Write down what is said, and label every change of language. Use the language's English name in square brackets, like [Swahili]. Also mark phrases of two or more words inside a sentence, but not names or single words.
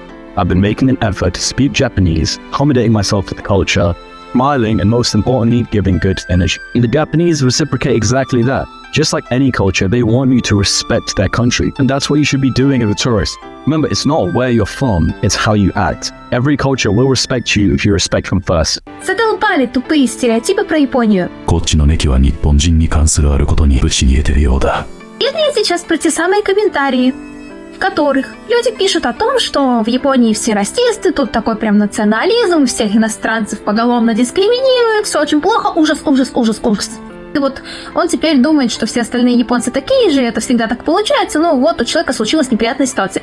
[English] I've been making an effort to speak Japanese, accommodating myself to the culture, smiling, and most importantly, giving good energy. And the Japanese reciprocate exactly that. Just like any culture, they want you to respect their country, and that's what you should be doing as a tourist. Remember, it's not where you're from, it's how you act. Every culture will respect you if you respect them first. [Russian] Задолбали тупые стереотипы про Японию. [Japanese] こっちのネキは日本人に関するあることにぶち逃げてるようだ。 [Russian] Это я сейчас про те самые комментарии, в которых люди пишут о том, что в Японии все расисты, тут такой прям национализм, всех иностранцев поголовно дискриминируют, все очень плохо, ужас, ужас, ужас, ужас. И вот он теперь думает, что все остальные японцы такие же, это всегда так получается, ну вот у человека случилась неприятная ситуация.